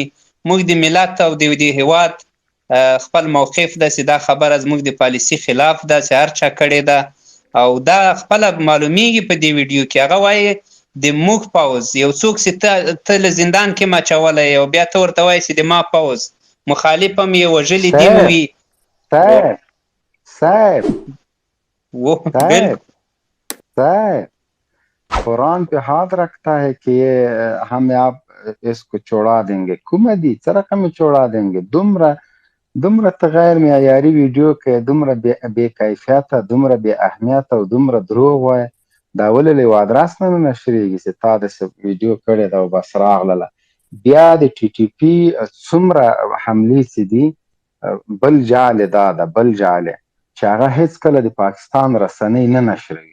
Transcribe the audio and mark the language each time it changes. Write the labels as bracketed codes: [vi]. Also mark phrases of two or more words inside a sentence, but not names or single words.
[ps] موږ د ملت او د هیواد خپل موقف ده چې دا خبره زموږ د پالیسي خلاف ده چې هر چا کړې ده، او دا خپله معلومیږي په دې ویډیو کې. هغه وایي د موږ پوځ، یو څوک چې ته له زندان کې مچولی او بیا ته ورته وایي چې د ما پوځ مخالف هم یې وژلي دي وي. [ur] صاحب قرآن پہ ہاتھ رکھتا ہے کہ یہ ہم آپ اس کو چھوڑا دیں گے. [ps] کومدی څه رقم [ur] چھوڑا دیں گے؟ [ps] دومره ته غیر معیاري ویډیو کې، دومره بې کیفیته، دومره بې اهمیته او دومره دروغ وایه. دا ولې له یو ادرس نه نشریږي چې تا داسې ویډیو کړې ده او بس راغله. بیا د ټي ټي پي څومره حملې چې دي بل جال دا ده، بل جال چې هغه هیڅ کله د پاکستان رسنۍ نه نشروي.